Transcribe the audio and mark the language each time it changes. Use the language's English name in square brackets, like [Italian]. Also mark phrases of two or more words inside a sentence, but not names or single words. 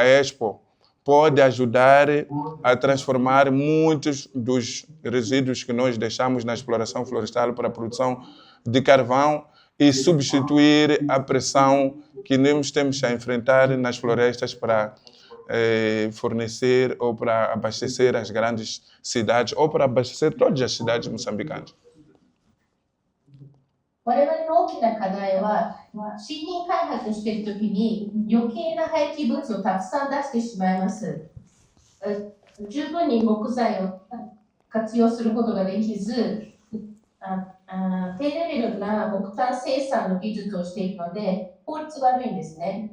[Portuguese] Expo pode ajudar a transformar muitos dos resíduos que nós deixamos na exploração florestal para a produção de carvão e substituir a pressão que nós temos a enfrentar nas florestas para fornecer ou para abastecer as grandes cidades ou para abastecer todas as cidades moçambicanas. [Japanese] 我々の大きな課題は、森林開発しているときに余計な廃棄物をたくさん出してしまいます。十分に木材を活用することができず、低レベルな木炭生産の技術をしているので、効率が悪いんですね。